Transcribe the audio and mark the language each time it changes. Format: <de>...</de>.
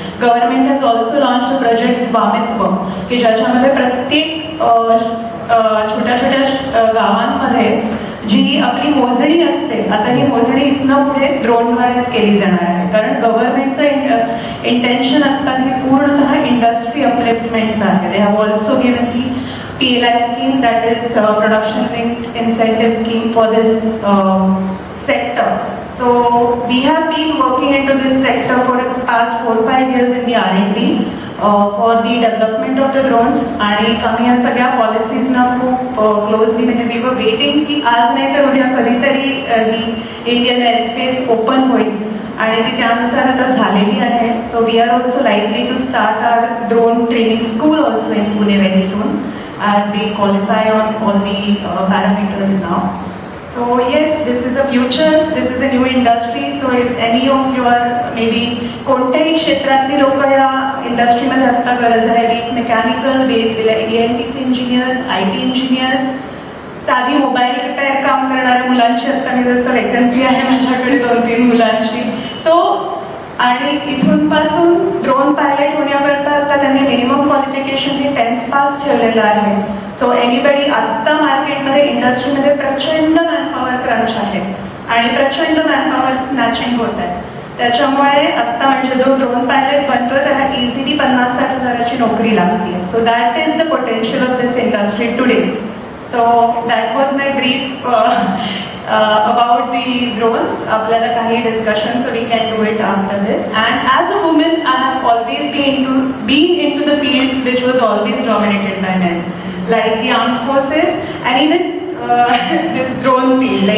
<en>government has also launch the project Swamitva</en> <mr>की ज्याच्यामध्ये प्रत्येक छोट्या छोट्या गावांमध्ये जी आपली मोजणी असते, आता ही मोजणी इथनं पुढे ड्रोनद्वारेच केली जाणार आहे. कारण गव्हर्नमेंटचं इंटेन्शन आता ही पूर्णतः इंडस्ट्री अपलिफ्टमेंटचं आहे.</mr> <en>They have also given की PLI scheme, that is production linked incentive scheme for this sector. So we have been working into this sector for the past 4-5 years in the R&D for the development of the drones.</en> <mr>आणि आम्ही या सगळ्या पॉलिसीजना खूप closely म्हणजे</mr> <en>we were waiting</en> <mr>की आज नाही तर उद्या कधीतरी ही इंडियन एअरस्पेस ओपन होईल आणि ती त्यानुसार आता झालेली आहे.</mr> <en>So we are also likely to start our drone training school also in Pune very soon as we qualify on all the parameters now. So yes, this is a future, this is a new industry. So if any of your maybe</en> <mr>कोणत्याही क्षेत्रातली लोक या इंडस्ट्रीमध्ये आत्ता गरज आहे, बी mechanical, B ENTC engineers, IT engineers, साधी mobile repair काम करणाऱ्या मुलांची आत्ता मी जसं वेकन्सी आहे माझ्याकडे 2-3 मुलांची. सो आणि इथून पासून ड्रोन पायलट होण्याकरता आता त्यांनी मिनिमम क्वालिफिकेशन हे 10th पास ठेवलेलं आहे. सो एनीबडी आत्ता मार्केटमध्ये इंडस्ट्रीमध्ये प्रचंड मॅनपॉवर क्रंच आहे आणि प्रचंड मॅनपॉवर स्नॅचिंग होत आहे. त्याच्यामुळे आत्ता म्हणजे जो ड्रोन पायलट बनतोय त्याला इझिली 50-60 हजाराची नोकरी लागते.</mr> <en>So that is the potential of this industry today. So that was my brief about the drones.</en> <mr>आपल्याला काही</mr> <en>discussion, so we can do it after this. And as a woman, I have always been into the fields which was always dominated by men, like the armed forces and even this drone field.</en>